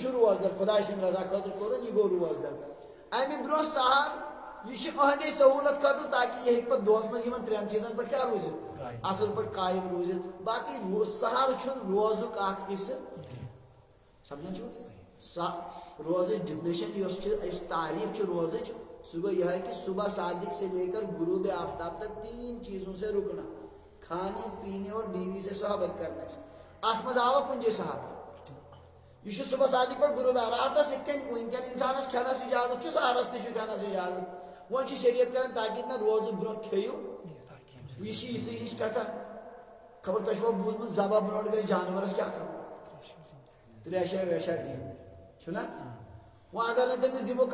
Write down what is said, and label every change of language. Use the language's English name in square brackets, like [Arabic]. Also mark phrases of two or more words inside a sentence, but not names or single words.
[Kashmiri] چھُ روزدار خۄداے سٕنٛدِ رضا خٲطرٕ کوٚرُن یہِ گوٚو روزدار امہِ برونٛہہ سحر یہ اہندے سہولت خاطر تاکہ یہ ہیٚکہِ پتہٕ دۄہس منٛز یِمن ترٛٮ۪ن چیٖزن پٮ۪ٹھ کیٛاہ روٗزِتھ اصل پٲٹھۍ قٲیِم روٗزِتھ باقٕے سحر چھُنہٕ روزُک اکھ حصہٕ سمجھان چھُو روزٕچ ڈِفنِشن یُس تعریف چھِ روزٕچ سُہ گوٚو یِہوٚے کہِ [Urdu] صبح صادق سے لے کر غروب آفتاب تک 3 چیزوں سے رکنا کھانے پینے اور بیوی سے صحبت کرنے سے [Kashmiri] اتھ منٛز آوا کُنہِ جایہِ سحر یہ چھُ صبح صادق پٮ۪ٹھ غروب راتس یِتھ کٔنۍ وٕنکٮ۪ن انسانس کھٮ۪نس اجازت چھُ سحرس تہِ چھُ کھٮ۪نس اجازت وۄنۍ چھِ شریعت کران تاکہِ نہ روزٕ برونٛہہ کھیٚیِو یہِ چھِ عیٖسٕے ہِش کتھا خبر تۄہہِ چھُوا بوٗزمُت ذبح برونٛٹھ گژھِ جانورس کیٛاہ کرُن تریشا ویشا دِنۍ چھُنہ وۄنۍ اگر نہٕ تٔمِس دِمو